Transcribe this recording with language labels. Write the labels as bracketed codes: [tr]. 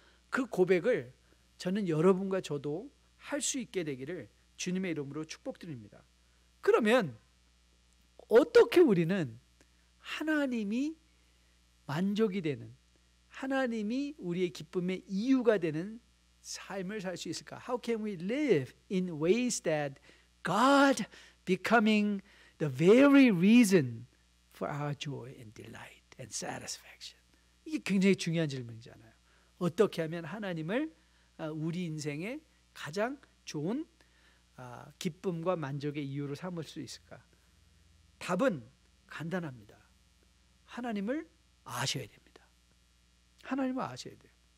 [ko] 그 고백을 저는 여러분과 저도 할 수 있게 되기를 주님의 이름으로 축복드립니다. 그러면 어떻게 우리는 하나님이 만족이 되는, 하나님이 우리의 기쁨의 이유가 되는 삶을 살 수 있을까? [en] How can we live in ways that God becoming the very reason for our joy and delight and satisfaction? [ko] 이게 굉장히 중요한 질문이잖아요. 어떻게 하면 하나님을 우리 인생의 가장 좋은 기쁨과 만족의 이유로 삼을 수 있을까? 답은 간단합니다. 하나님을 아셔야 됩니다. 하나님을 아셔야 돼요.